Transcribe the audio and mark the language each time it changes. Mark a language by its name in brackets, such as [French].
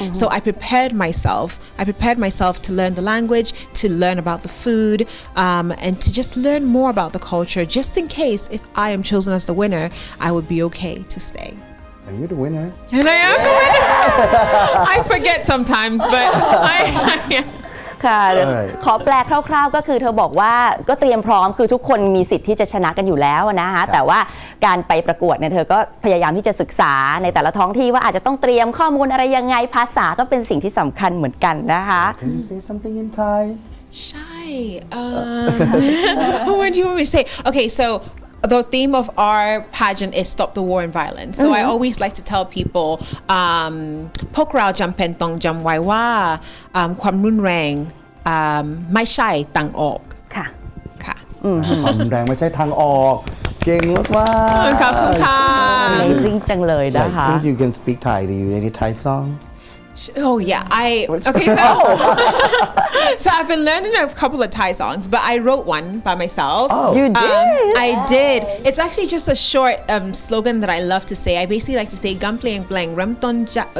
[English] So I prepared myself to learn the language, to learn about the food, and to just learn more about the culture, just in case if I am chosen as the winner, I would be okay to stay. Are you the winner? And I am the winner. I forget sometimes, but I [Thai] ค่ะ [English] Alright. [Thai] ขอแปลคร่าวๆก็คือเธอบอกว่าก็เตรียมพร้อมคือทุกคนมีสิทธิ์ที่จะชนะกันอยู่แล้วนะคะแต่ว่าการไปประกวดเนี่ยเธอก็พยายามที่จะศึกษาในแต่ละท้องที่ว่าอาจจะต้องเตรียมข้อมูลอะไรยังไงภาษาก็เป็นสิ่งที่สำคัญเหมือนกันนะคะ [English] Can you say something in Thai? Shy. What do you want me to say? Okay, so the theme of our pageant is Stop the War and Violence. So I always like to tell people [Thai] พวกเราจำเป็นต้องจำไว้ว่าความรุนแรงไม่ใช่ทางออก ค่ะ ค่ะ ความรุนแรงไม่ใช่ทางออก เก่งมากๆ ขอบคุณค่ะ Amazing จังเลยนะ [English] Like, [Thai] คะ [English] since you can speak Thai, do you any Thai song? Oh yeah, okay. So I've been learning a couple of Thai songs, but I wrote one by myself. Oh. You did? I did. It's actually just a short slogan that I love to say. I basically like to say "Gampleng blang ramton jak."